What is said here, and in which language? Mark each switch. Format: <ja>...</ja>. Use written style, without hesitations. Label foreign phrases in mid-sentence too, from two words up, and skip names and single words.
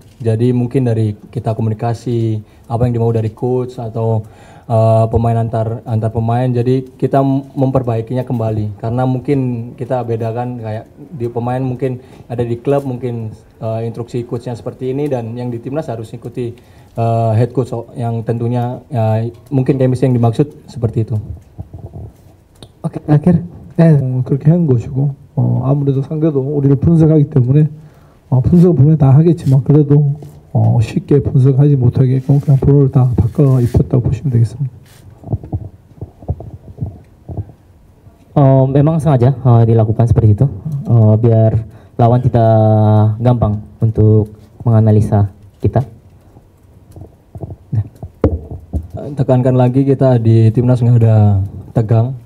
<id>Jadi mungkin dari kita komunikasi, apa yang dimau dari coach atau pemain antar pemain, jadi kita memperbaikinya kembali. Karena mungkin kita bedakan kayak di pemain mungkin ada di klub mungkin instruksi coachnya seperti ini, dan yang di timnas harus ikuti</id> <en>head coach</en> <id>yang tentunya mungkin chemistry yang dimaksud seperti itu. Oke, akhir.</id> <ko>그렇게 한 것이고 아무래도 상대도 우리를 분석하기 때문에 분석은 분명히 다 하겠지만 그래도 쉽게 분석하지 못하게끔 그냥 번호를 다 바꿔 입혔다고 보시면 되겠습니다.</ko> <id>Memang sengaja dilakukan seperti itu biar lawan tidak gampang untuk menganalisa kita. Tekankan lagi, kita di timnas nggak ada tegang.</id>